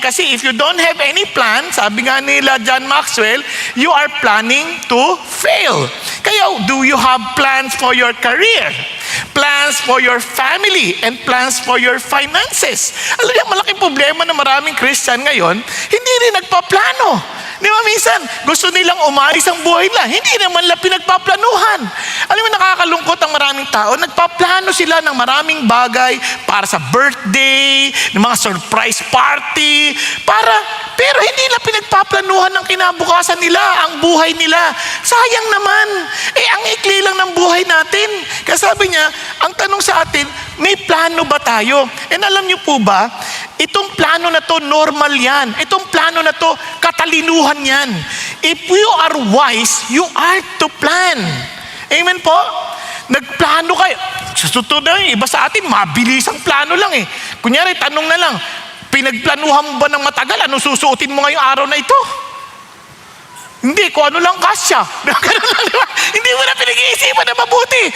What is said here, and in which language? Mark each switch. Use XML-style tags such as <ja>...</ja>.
<tl>Kasi</tl> <en>if you don't have any plan,</en> <tl>sabi nga nila</tl> <en>John Maxwell, you are planning to fail.</en> <tl>Kaya</tl> <en>do you have plans for your career? Plans for your family? And plans for your finances?</en> <tl>Alam niyo, malaking problema ng maraming Christian ngayon, hindi rin nagpaplano. Di ba minsan, gusto nilang umalis ang buhay nila. Hindi naman lang pinagpaplanuhan. Alam mo, nakakalungkot ang maraming tao. Nagpaplano sila ng maraming bagay para sa birthday, ng mga surprise party, pero hindi nila pinagpaplanuhan ng kinabukasan nila, ang buhay nila. Sayang naman. Ang ikli lang ng buhay natin. Kaya sabi niya, ang tanong sa atin, may plano ba tayo? And alam niyo po ba, itong plano na to, normal yan. Itong plano na to, katalinuhan yan.</tl> <en>If you are wise, you are to plan.</en> <tl>Amen po? Nagplano kayo. Sa totoo na iba sa atin, mabilis ang plano lang eh. Kunyari, tanong na lang, pinagplanuhan mo ba ng matagal? Anong susuotin mo ngayong araw na ito? Hindi, kung ano lang kasya. Hindi mo na pinag-iisipan na mabuti.</tl>